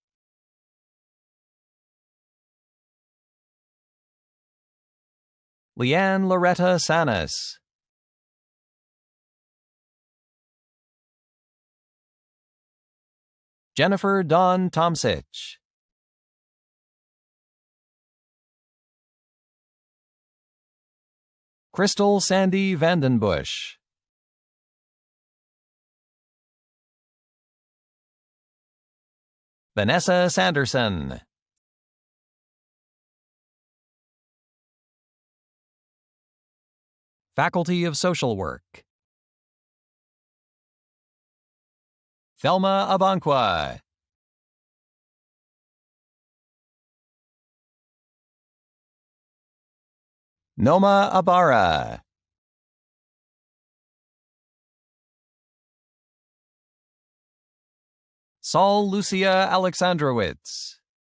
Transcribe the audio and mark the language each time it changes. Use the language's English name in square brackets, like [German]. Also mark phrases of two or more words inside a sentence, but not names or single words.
[English] Leanne Loretta Sanis. Jennifer Dawn Tomsich. Crystal Sandy Vandenbush. Vanessa Sanderson. Faculty of Social Work. Thelma Abanqua. Noma Abara. Saul Lucia Alexandrowitz.